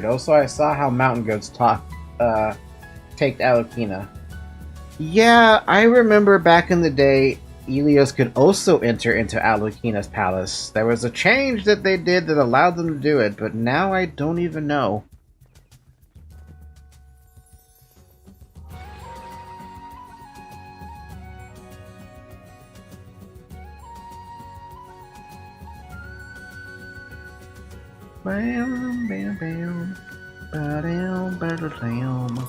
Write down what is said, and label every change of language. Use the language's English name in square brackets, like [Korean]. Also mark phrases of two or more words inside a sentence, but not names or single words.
[English] Also, I saw how Mountain Goats take Alakina. Yeah, I remember back in the day, Ilios could also enter into Alakina's palace. There was a change that they did that allowed them to do it, but now I don't even know. Bam, bam, bam. Ba-dam, ba-da-dam.